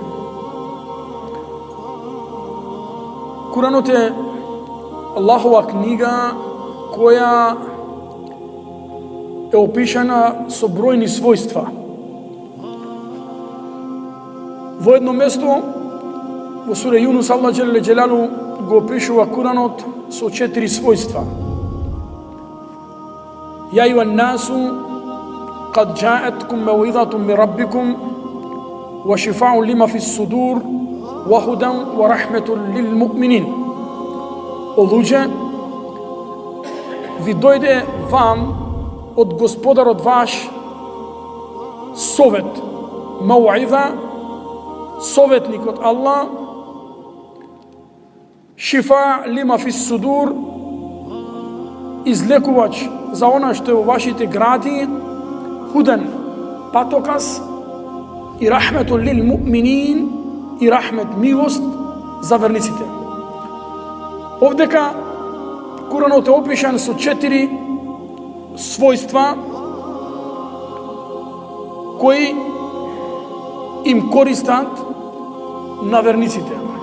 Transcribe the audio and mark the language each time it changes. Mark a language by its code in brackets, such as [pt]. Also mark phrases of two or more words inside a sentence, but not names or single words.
[mk] Куранот е Аллахова книга која е опишана со бројни својства. Во едно место, во сура Јунус, Аллах [ar] جل جلاله [mk] го опишува Куранот со 4 својства. [ar] يا أيها الناس قد جاءتكم موعظة من ربكم وشفاء لما في الصدور وهدى ورحمة للمؤمنين. [mk] О луѓе, ви дојде вам од Господарот ваш совет, мауዒза, советник од Аллах, [ar] شفاء لما في الصدور, [mk] излекувач за она што е во вашите гради, худен, патоказ, и [ar] رحمة للمؤمنين, [mk] и рахмет, милост за верниците. Овдека Куранот е опишан со 4 својства кои им користат на верниците.